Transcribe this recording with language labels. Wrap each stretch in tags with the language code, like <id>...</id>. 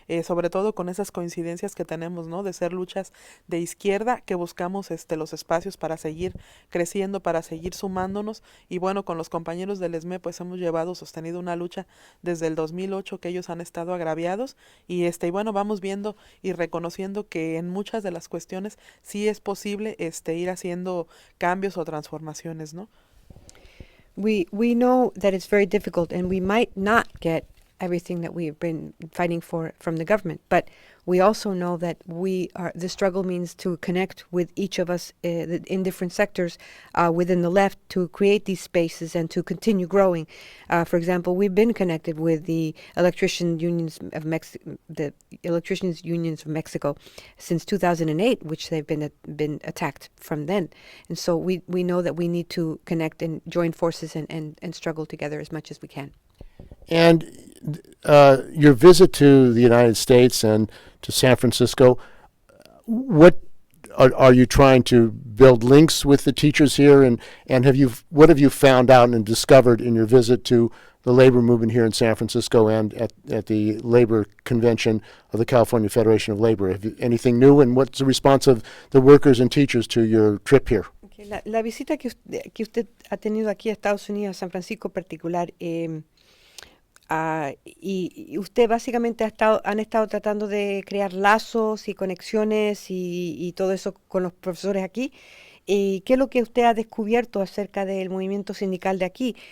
<es>sobre todo con esas coincidencias que tenemos, ¿no?, de ser luchas de izquierda, que buscamos los espacios para seguir creciendo, para seguir sumándonos, y bueno, con los compañeros del ESME pues hemos sostenido una lucha desde el 2008 que ellos han estado agraviados, y bueno, vamos viendo y reconociendo que en muchas de las cuestiones sí es posible ir haciendo cambios o transformaciones, ¿no?</es> <en>We know that it's very difficult, and we might not get everything that we've been fighting for from the government, but we also know that the struggle means to connect with each of us in different sectors within the left to create these spaces and to continue growing. For example, we've been connected with the electricians unions of Mexico since 2008, which they've been attacked from then. And so we know that we need to connect and join forces and struggle together as much as we can. And your visit to the United States and to San Francisco, what are you trying to build links with the teachers here, and what have you found out and discovered in your visit to the labor movement here in San Francisco and at the labor convention of the California Federation of Labor? Have you, anything new, and what's the response of the workers and teachers to your trip here?</en> <es>Okay, la visita que usted ha tenido aquí a Estados Unidos, a San Francisco en particular, y usted básicamente han estado tratando de crear lazos y conexiones y todo eso con los profesores aquí. ¿Y qué es lo que usted ha descubierto acerca del movimiento sindical de aquí?</es>